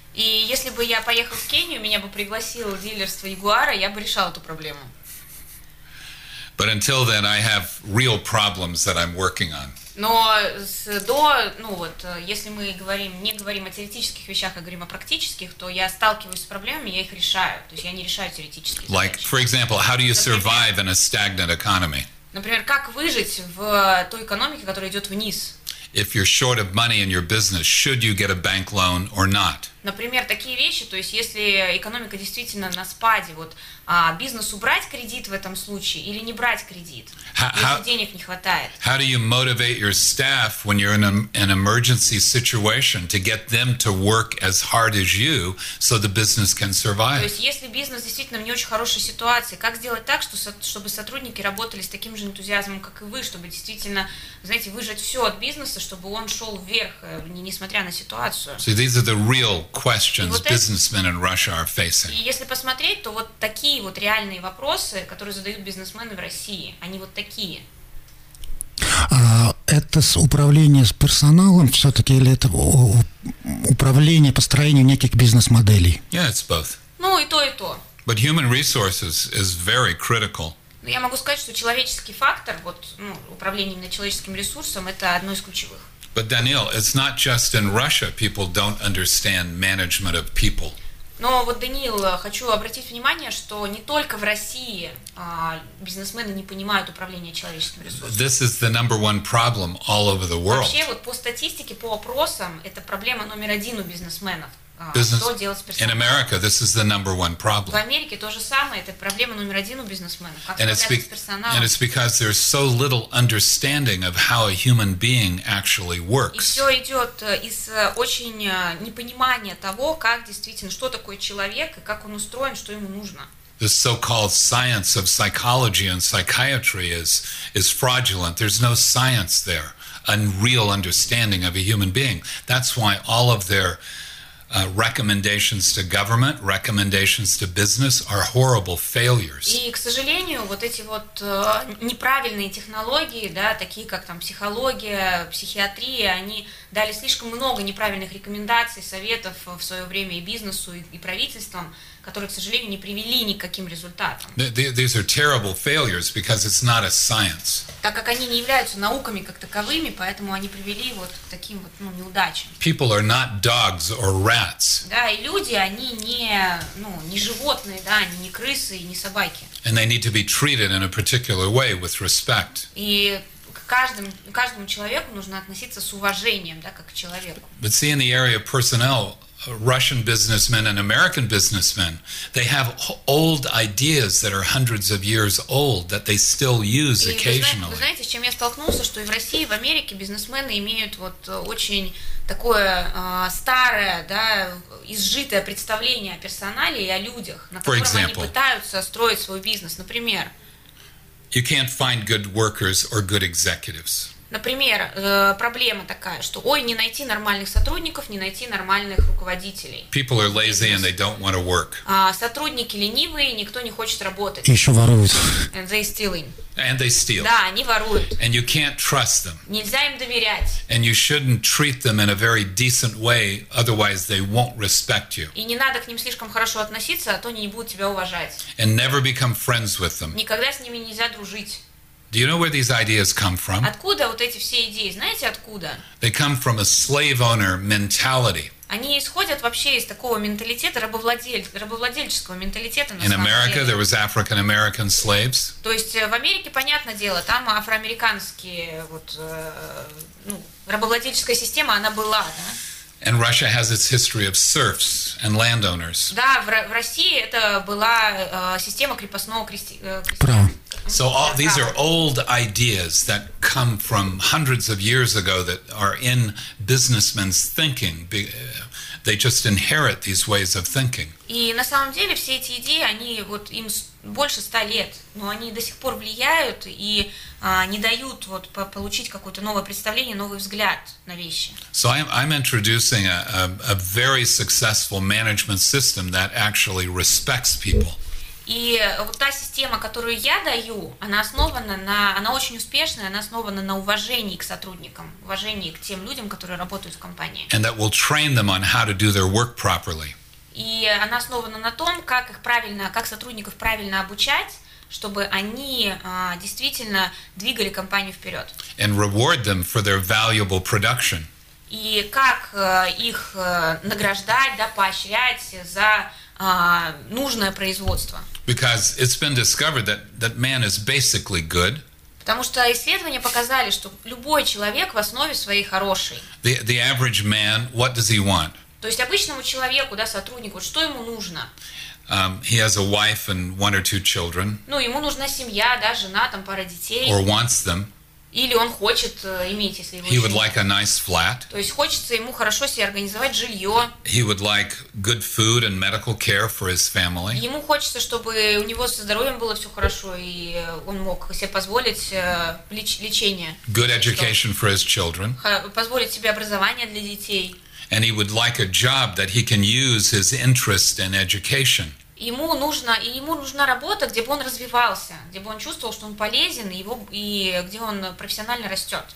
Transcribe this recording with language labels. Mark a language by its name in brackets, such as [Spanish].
[Russian] И если бы я поехал в Кению, меня бы пригласило дилерство Ягуара, я бы решал эту проблему. [English] But until then, I have real problems that I'm working on. [Russian] Но если мы не говорим о теоретических вещах, а говорим о практических, то я сталкиваюсь с проблемами, я их решаю. То есть я не решаю теоретические задачи. [English] Like, for example, how do you survive in a stagnant economy? [Russian] Например, как выжить в той экономике, которая идет вниз? [English] If you're short of money in your business, should you get a bank loan or not? [Russian] Например, такие вещи, то есть если экономика действительно на спаде, вот бизнесу брать кредит в этом случае или не брать кредит, если денег не хватает. [English] How do you motivate your staff when you're in an emergency situation to get them to work as hard as you so the business can survive? [Russian] То есть если бизнес действительно в не очень хорошей ситуации, как сделать так, чтобы сотрудники работали с таким же энтузиазмом, как и вы, чтобы действительно, знаете, выжать все от бизнеса, чтобы он шел вверх, несмотря на ситуацию? [English] So these are the real questions businessmen in Russia are facing. [Russian] И если посмотреть, то вот такие вот реальные вопросы, которые задают бизнесмены в России, они вот такие. Это управление с персоналом все-таки или это управление построением неких бизнес-моделей? [English] Yeah, it's both. [Russian] Ну, и то, и то. [English] But human resources is very critical. [Russian] Но я могу сказать, что человеческий фактор, вот, ну, управление именно человеческим ресурсом, это одно из ключевых. [English] But Daniil, it's not just in Russia people don't understand management of people. [Russian] Но вот, Даниил, хочу обратить внимание, что не только в России бизнесмены не понимают управление человеческим ресурсом. [English] This is the number one problem all over the world. [Russian] Вообще, вот по статистике, по опросам, это проблема номер один у бизнесменов. Что делать с персоналом? [English] In America, this is the number one problem. [Russian] В Америке то же самое, это проблема номер один у бизнесменов. Как справляться с персоналом? [English] And it's because there's so little understanding of how a human being actually works. [Russian] И все идет из очень непонимания того, как действительно, что такое человек, и как он устроен, что ему нужно. [English] The so-called science of psychology and psychiatry is fraudulent. There's no science there, unreal understanding of a human being. That's why all of their recommendations to government, recommendations to business are horrible failures. [Russian] И, к сожалению, вот эти вот неправильные технологии, да, такие как там психология, психиатрия, они дали слишком много неправильных рекомендаций, советов в свое время и бизнесу, и правительствам, которые, к сожалению, не привели ни к каким результатам. [English] These are terrible failures because it's not a science. [Russian] Так как они не являются науками как таковыми, поэтому они привели вот к таким вот, ну, неудачам. [English] People are not dogs or rats. [Russian] Да, и люди, они не, ну, не животные, да, они не крысы и не собаки. [English] And they need to be treated in a particular way with respect. [Russian] И каждому человеку нужно относиться с уважением, да, как к человеку. [English] But see, in the area of personnel, Russian businessmen and American businessmen, they have old ideas that are hundreds of years old that they still use occasionally. [Russian] Вы знаете, с чем я столкнулся, что и в России, и в Америке бизнесмены имеют вот очень такое старое, да, изжитое представление о персонале и о людях, на котором они пытаются строить свой бизнес. Например, [English] you can't find good workers or good executives. [Russian] Например, проблема такая, что, ой, не найти нормальных сотрудников, не найти нормальных руководителей. [English] People are lazy and they don't want to work. [Russian] Сотрудники ленивые, никто не хочет работать. И еще воруют. [English] And they stealing. And they steal. [Russian] Да, они воруют. [English] And you can't trust them. [Russian] Нельзя им доверять. [English] And you shouldn't treat them in a very decent way, otherwise they won't respect you. [Russian] И не надо к ним слишком хорошо относиться, а то они не будут тебя уважать. [English] And never become friends with them. [Russian] Никогда с ними нельзя дружить. [English] Do you know where these ideas come from? [Russian] Откуда вот эти все идеи? Знаете, откуда? [English] They come from a slave owner mentality. [Russian] Они исходят вообще из такого менталитета рабовладельческого менталитета. [English] In America there was African American slaves. [Russian] То есть в Америке, понятное дело, там афроамериканские вот рабовладельческая система, она была, да? [English] And Russia has its history of serfs and landowners. [Russian] Да, в России это была система крепостного крестьянства. Право. [English] So all these are old ideas that come from hundreds of years ago that are in businessmen's thinking, they just inherit these ways of thinking. [Russian] И на самом деле все эти идеи, они вот им больше 100 лет, но они до сих пор влияют и не дают вот получить какое-то новое представление, новый взгляд на вещи. [English] So I'm introducing a very successful management system that actually respects people. [Russian] И вот та система, которую я даю, она основана на, она очень успешная, она основана на уважении к сотрудникам, уважении к тем людям, которые работают в компании. [English] And that will train them on how to do their work properly. [Russian] И она основана на том, как их правильно, как сотрудников правильно обучать, чтобы они действительно двигали компанию вперед. [English] And reward them for their valuable production. [Russian] И как их награждать, да, поощрять за нужное производство. [English] Because it's been discovered that man is basically good. [Russian] Потому что исследования показали, что любой человек в основе своей хороший. [English] The average man, what does he want? [Russian] То есть обычному человеку, да, сотруднику, что ему нужно? [English] He has a wife and one or two children. [Russian] Ну, ему нужна семья, да, жена, там пара детей. [English] Or wants them. [Russian] Или он хочет иметь, если его. [English] He would like a nice flat. [Russian] То есть хочется ему хорошо себе организовать жилье. [English] He would like good food and medical care for his family. [Russian] Ему хочется, чтобы у него со здоровьем было все хорошо и он мог себе позволить лечение. [English] Good education for his children. [Russian] Позволить себе образование для детей. [English] And he would like a job that he can use his interest in education. [Russian] Ему нужна работа, где бы он развивался, где бы он чувствовал, что он полезен, и где он профессионально растет.